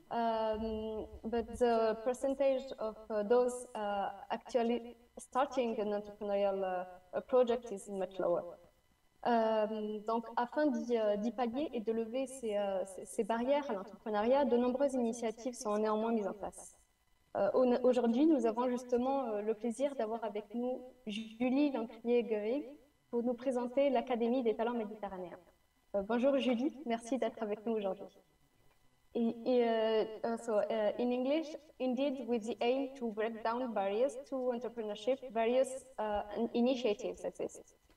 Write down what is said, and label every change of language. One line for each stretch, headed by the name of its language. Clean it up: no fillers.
English: But the percentage of those actually starting an entrepreneurial project is much lower.
French: Donc, afin d'y pallier et de lever ces barrières à l'entrepreneuriat, de nombreuses initiatives sont néanmoins mises en place. Aujourd'hui, nous avons justement le plaisir d'avoir avec nous Julie Lancrier-Guerig pour nous présenter l'Académie des talents méditerranéens. Bonjour Julie, merci d'être avec nous aujourd'hui.
English: In English, indeed, with the aim to break down barriers to entrepreneurship, various initiatives exist.